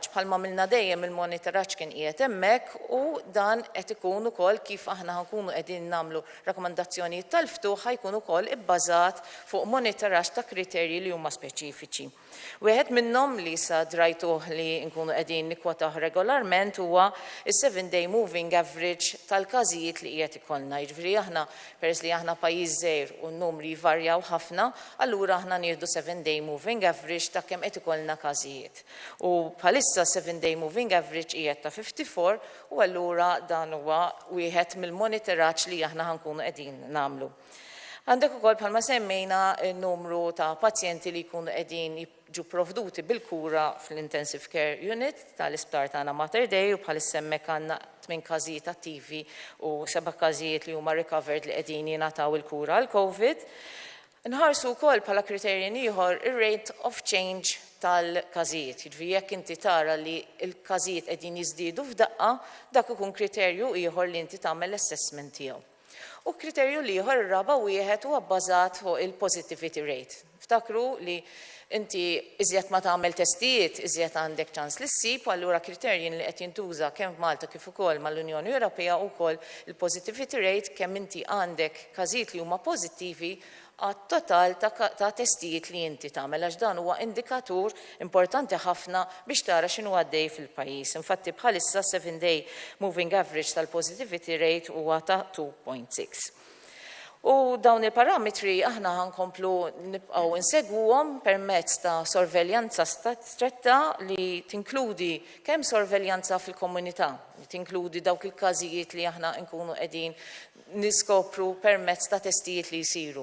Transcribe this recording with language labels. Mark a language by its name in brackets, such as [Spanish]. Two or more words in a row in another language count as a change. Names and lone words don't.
[Maltese] Bħalma milna dejjem il-monitoraġġ kien qiegħed hemmhekk u dan qed ikun ukoll kif aħna nkunu qegħdin nagħmlu rakkomandazzjonijiet tal-ftuħ ħajkun ukoll ibbażat fuq monitoraġġ ta' kriterji li huma speċifiċi. Wieħed minnhom li sa drajtuh li nkunu qegħdin nikkwataw regolarment huwa is- [English] 7-day moving average [Maltese] tal-każijiet li qiegħed ikollna. Jiġifieri aħna peress li aħna pajjiż żgħir u n-numri jvarjaw ħafna, allura aħna nieħdu [English] 7-day moving average [Maltese] ta' kemm qed ikollna każijiet. U bħalissa [English] 7-day moving average [Maltese] qiegħed ta' 54 u allura dan huwa wieħed mill-monitoraġġ li aħna ħankunu qegħdin nagħmlu. Għandek ukoll bħalma semmejna n-numru ta' pazjenti li jkunu qegħdin ġu provduti bil-kura fl- [English] intensive care unit [Maltese] tal-isptar tagħna Mater Dei u bħalissa hemmhekk għandna 8 każijiet attivi u 7 każijiet li huma recovered li qegħdin jingħataw il-kura għal COVID. Nħarsu wkoll bħala kriterjen ieħor ir- [English] rate of change [Maltese] tal-każijiet. Jiġifieri jekk inti tara li l-każijiet qegħdin jiżdiedu f'daqqa, dak ikun kriterju ieħor li inti tagħmel l-assessment tiegħu. U kriterju ieħor ir-raba' wieħed huwa bbażat fuq il- [English] positivity rate. [Maltese] Ftakru li inti iżjed ma tagħmel testijiet, iżjed għandek ċans li ssib, u allura kriterji li qed jintuża kemm f'Malta kif ukoll mal-Unjoni Ewropea wkoll il- [English] positivity rate [Maltese] kemm inti għandek każijiet li huma pożittivi għat-total ta' testijiet li inti tagħmel għax dan huwa indikatur importanti ħafna biex tara x'inhu għaddej fil-pajjiż. Infatti bħalissa [English] 7-day moving average [Maltese] tal- [English] positivity rate [Maltese] huwa ta' 2.6. U dawn il-parametri aħna ħankomplu nibqgħu insegwuhom permezz ta' sorveljanza stretta li tinkludi kemm sorveljanza fil-komunità, li tinkludi dawk il-każijiet li aħna nkunu qegħdin niskopru permezz ta' testijiet li jsiru.